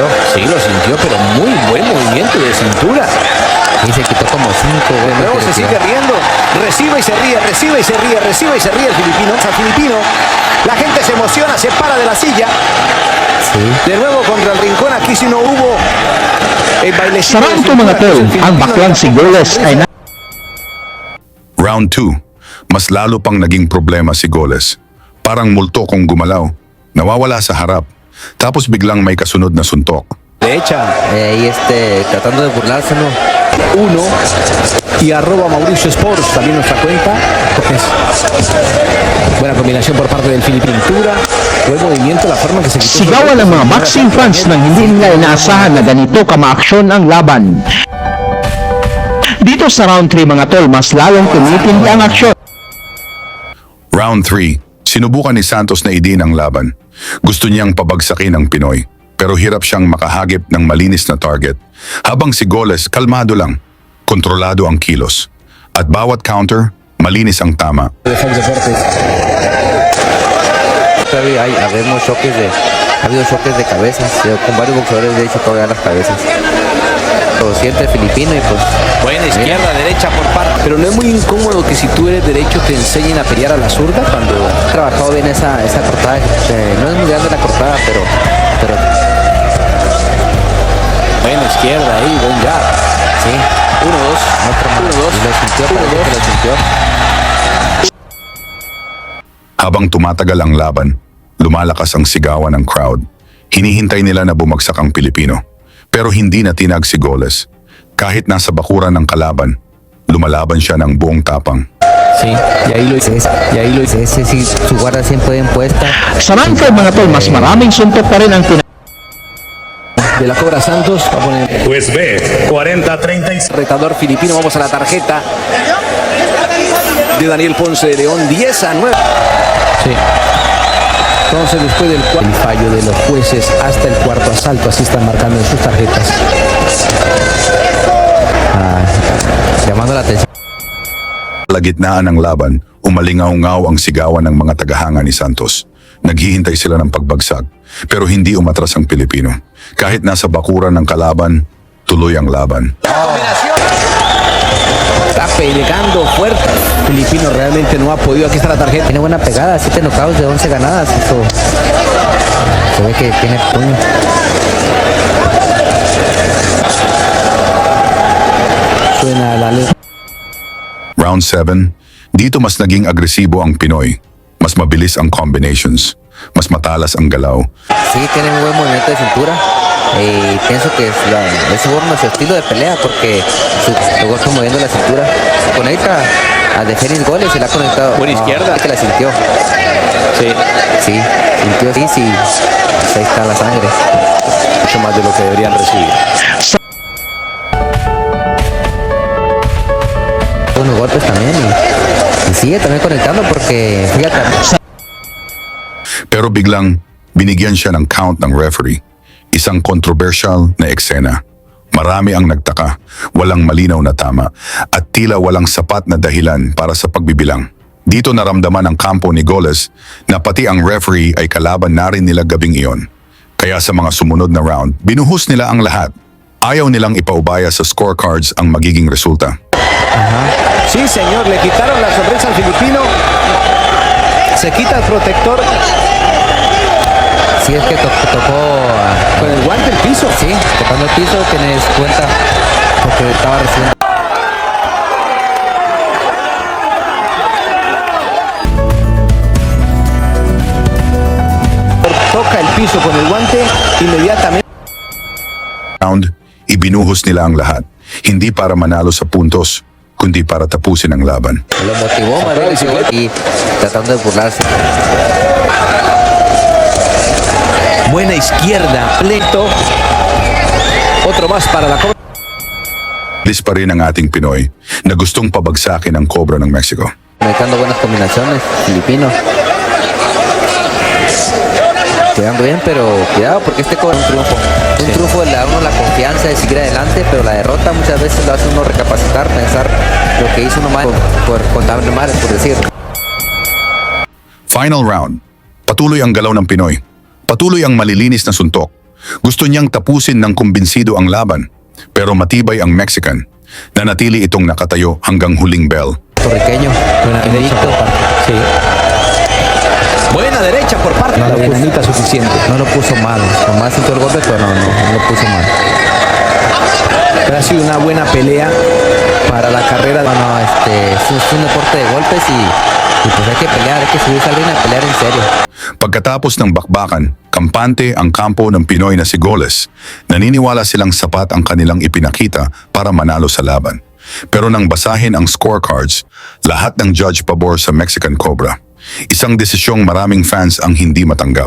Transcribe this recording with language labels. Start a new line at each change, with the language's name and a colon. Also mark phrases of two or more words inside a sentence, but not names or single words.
Spanish: Sí, lo sintió, pero muy buen movimiento de cintura. Y se quitó como 5 De nuevo se sigue riendo. Recibe y se ríe, recibe y se ríe, recibe y se ríe el filipino. Al filipino, la gente se emociona, se para de la silla. Sí. De nuevo contra el rincón, aquí si no hubo el bailecito.
Filipino: Sarang ito mga tol, ang baklang si Goles ay Round 2, mas lalo pang naging problema si Goles. Parang multo kung gumalaw, nawawala sa harap, tapos biglang may kasunod na suntok.
Spanish: Derecha, Y tratando de burlarse, ¿no? 1 y @Mauricio Sports, también nuestra cuenta. Buena combinación por parte del filipino. Buen movimiento, la forma que se quitó.
Filipino: sigawan ng mga
English: boxing fans
Filipino: nang hindi nila inaasahan na ganito kamaaksyon ang laban. Dito sa round 3 mga tol, mas lalong tumitindi ang aksyon. Round 3, sinubukan ni Santos na idin ang laban. Gusto niyang pabagsakin ang Pinoy, pero hirap siyang makahagip ng malinis na target. Habang si Goles, kalmado lang, kontrolado ang kilos. At bawat counter, malinis ang tama.
Spanish: Habemos choques ha habido choques de cabezas. Con varios boxeadores de hecho todavía las cabezas. Lo siente el filipino y pues... Buena izquierda, derecha por parte. Pero no es muy incómodo que si tú eres derecho te enseñen a pelear a la zurda cuando... Ha trabajado bien esa cortada. No es muy grande la cortada, pero... Buena izquierda ahí, buen jab. Sí. 1-2. Y lo sintió, parece que lo sintió.
Filipino: Habang tumatagal ang laban, lumalakas ang sigawan ng crowd. Hinihintay nila na bumagsak ang Pilipino. Pero hindi na tinag si Goles. Kahit nasa bakuran ng kalaban, lumalaban siya ng buong tapang.
Spanish: Sí, y ahí lo hice. Ese sí, su guarda siempre bien puesta.
Filipino: Sa round 5 mga tol, mas maraming suntok pa rin ang
Spanish: De la Cobra Santos va a poner Pues ve, 40-36. retador filipino. Vamos a la tarjeta de Daniel Ponce de León, 10-9. Sí. Entonces después del el fallo de los jueces hasta el cuarto asalto, así están marcando en sus tarjetas. llamando la atención.
Filipino: Kalagitnaan ng laban, umalingaw-ngaw ang sigawan ng mga tagahanga ni Santos. Naghihintay sila ng pagbagsak, pero hindi umatras ang Pilipino. Kahit nasa bakuran ng kalaban, tuloy ang laban.
Spanish: Está pegando fuerte. Filipino realmente no ha podido. Aquí está la tarjeta. Tiene buena pegada, 7 knockouts de 11 ganadas. Eso se ve que tiene puño. Suena la luz.
Filipino: Round 7, dito mas naging agresibo ang Pinoy. Mas mabilis ang combinations. Mas matalas ang galaw.
Spanish: Sí, tiene un buen movimiento de cintura. Pienso que es su forma, su estilo de pelea, porque su golpe moviendo la cintura. Conecta a Deferis goles y la ha conectado. Buena izquierda. Que la sintió. Sí. Sí, sintió. Sí, sí. Pues ahí está la sangre. Mucho más de lo que deberían recibir. Unos golpes también y sigue también conectando porque fíjate.
Filipino: Pero biglang binigyan siya ng count ng referee. Isang controversial na eksena. Marami ang nagtaka, walang malinaw na tama, at tila walang sapat na dahilan para sa pagbibilang. Dito naramdaman ng kampo ni Goles na pati ang referee ay kalaban na rin nila gabing iyon. Kaya sa mga sumunod na round, binuhos nila ang lahat. Ayaw nilang ipaubaya sa scorecards ang magiging resulta.
Spanish: Sí, señor, le quitaron la sonrisa al filipino. Se quita el protector Si es que tocó con el guante el piso. sí, tocando el piso, tienes cuenta porque estaba recién. Toca el piso con el guante inmediatamente.
Filipino: Round, ibinuhos nila ang lahat. Hindi para manalo sa puntos, kundi para tapusin ang laban.
Spanish: Lo motivó Manuel y tratando de burlarse. Buena izquierda, lento. Otro más para la Cobra.
Filipino: Lis pa rin ang ating Pinoy na gustong pabagsakin ang Cobra ng Mexico.
Spanish: Conectando buenas combinaciones, filipino. Quedando bien, pero cuidado porque este cobra un triunfo. Un triunfo le da a uno la confianza de seguir adelante, pero la derrota muchas veces lo hace uno recapacitar, pensar lo que hizo uno mal por contar mal, por decir.
English: Final round.
Filipino: Patuloy ang galaw ng Pinoy. Patuloy ang malilinis na suntok. Gusto niyang tapusin ng kumbinsido ang laban. Pero matibay ang Mexican. Nanatili itong nakatayo hanggang huling bell.
Spanish: Puertorriqueño, invicto. Sí. Buena derecha por parte de la bonita suficiente. No lo puso mal, con más sintió el golpe, pero no lo puso mal. Pero ha sido una buena pelea para la carrera. Bueno, es un deporte de golpes y pues hay que pelear, hay que subirse al ring a pelear en serio.
Filipino: Pagkatapos ng bakbakan, kampante ang kampo ng Pinoy na si Goles. Naniniwala silang sapat ang kanilang ipinakita para manalo sa laban. Pero nang basahin ang scorecards, lahat ng judge pabor sa Mexican Cobra. Isang desisyong maraming fans ang hindi matanggap.